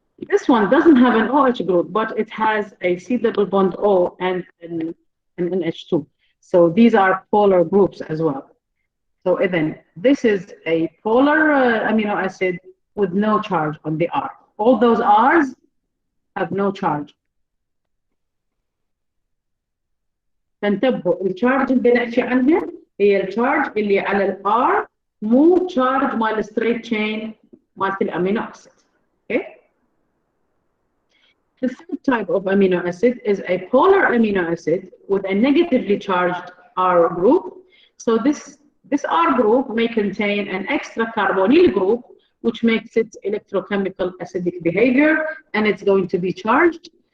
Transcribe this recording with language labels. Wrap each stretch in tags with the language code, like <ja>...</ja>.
<en>This one doesn't have an OH group, but it has a C double bond O and an NH2. So these are polar groups as well. So then this is a polar amino acid with no charge on the R. All those R's have no charge.</en> <ar>فانتبهوا الشارج اللي بنحكي عنها هي الشارج اللي على الار مو شارج مال الستريت تشين مالت الامينو اسيد.</ar> <en>Okay. The third type of amino acid is a polar amino acid with a negatively charged R group. So this R group may contain an extra carbonyl group, which makes it electrochemical acidic behavior, and it's going to be charged.</en>